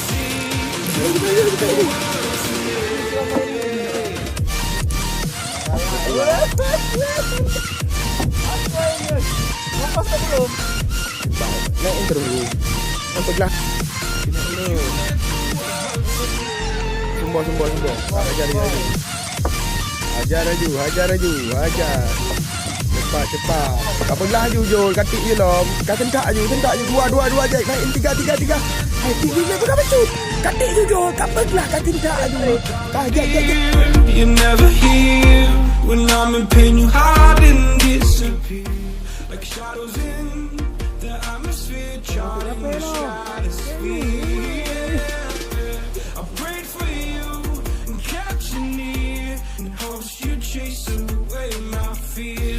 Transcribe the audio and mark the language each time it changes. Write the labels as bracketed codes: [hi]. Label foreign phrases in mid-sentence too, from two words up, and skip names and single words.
[ms] Lepas tak belum? Naik terus. Nampaklah. Sumbang. Hajar laju. Cepat. Apabila laju Jul, katik je lom. Kau tentak je. Dua je. Naik tiga. Hai, tiga pun dah becut. Katik je Jul. Apabila kau tentak je. Hajar. [en] You're never here when I'm in pain. You hide and disappear like shadows in the atmosphere, charting the stratosphere. I prayed for you and kept you near in hopes you'd chase away my fears.